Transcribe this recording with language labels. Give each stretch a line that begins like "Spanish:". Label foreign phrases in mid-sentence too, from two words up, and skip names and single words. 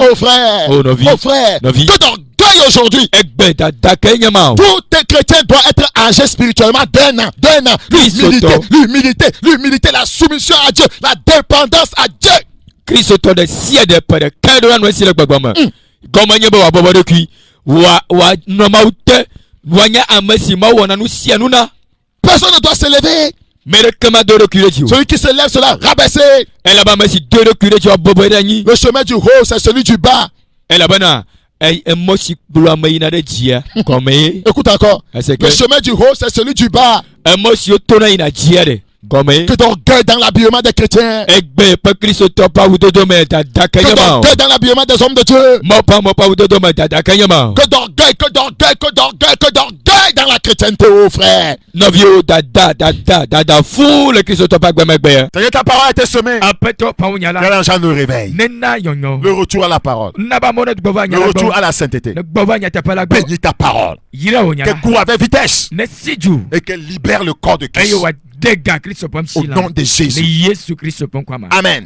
French: Oh frère,
Ewe: Oh, Novi.
French: oh frère,
Ewe: Novi.
French: que d'orgueil aujourd'hui.
Ewe: Egbe dada ke nye ma o.
French: Tout un chrétien doit être âgé spirituellement d'un an. L'humilité, Christo. l'humilité, la soumission à Dieu, la dépendance à Dieu.
Ewe: Kristotɔ ɖe sia ɖe ƒe ɖeka ɖo anɔ esi le gbɔgbɔ me. Gɔme nye be wòabɔbɔ ɖokui wòanɔ Mawu te wòanye ame si Mawu wɔna nu sia nu na.
French: Personne ne doit se lever.
Ewe: Me ɖeke ma do ɖokui ɖe dzi o.
French: Celui qui se lève sera rabaissé.
Ewe: Elabena ame si do ɖokui ɖe dzi wòabɔbɔ ɖe anyi.
French: Le chemin du haut, c'est celui du bas.
Ewe: Elabena emɔ si kplɔ ame yina ɖe dzia gɔme ye.
French: Écoute encore.
Ewe: Ese
French: Le
Ewe: ke
French: chemin du haut, c'est celui du bas.
Ewe: emɔ siwo tona yina dzia ɖe gɔme ye.
French: Que d'orgueil dans l'habillement des chrétiens.
Ewe: Egbe ƒe Kristotɔ ƒe awudodo me dada ke
French: Que
Ewe: nye ma o.
French: d'orgueil dans l'habillement des hommes de Dieu.
Ewe: Mɔ ƒe awudodo me dada ke nye ma o.
French: Que d'orgueil, que d'orgueil, que d'orgueil, que d'orgueil dans la chrétienté, oh frère.
Ewe: Nɔviwo dada fu le Kristotɔ ƒe agbemegbe ye.
French: Seigneur, ta parole a été semée.
Ewe: Aƒetɔ ƒe nya
French: Que
Ewe: la
French: l'enjeu nous réveille.
Ewe: nena yɔnyɔ.
French: Le retour à la parole.
Ewe: Naba mɔ ne gbɔ va nya
French: Le
Ewe: la
French: retour
Ewe: gbɔ.
French: à la sainteté.
Ewe: Ne gbɔ va nyateƒe la gbɔ.
French: Bénis ta parole.
Ewe: Yira wo nya
French: Qu'elle
Ewe: la.
French: court avec vitesse.
Ewe: Ne si dzu.
French: Et qu'elle libère le corps de
Ewe: Eye
French: Christ.
Ewe: wòade ga Kristo ƒe
French: Au
Ewe: ŋuti la.
French: nom de
Ewe: Le
French: Jésus.
Ewe: Yesu Kristo ƒe ŋkɔa me. Amen.